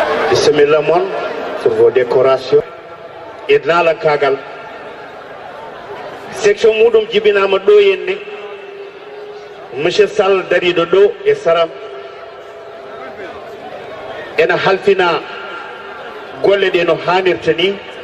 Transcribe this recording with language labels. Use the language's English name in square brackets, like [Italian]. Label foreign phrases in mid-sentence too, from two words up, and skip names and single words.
[French] Bismillah mon, pour vos décorations. Et dans la [Fula] Kagal, section Moudoum Djibinama Doyenne, Monsieur Sall dariɗo ɗo e Saram ena halfina golle ɗe no hannirta ni.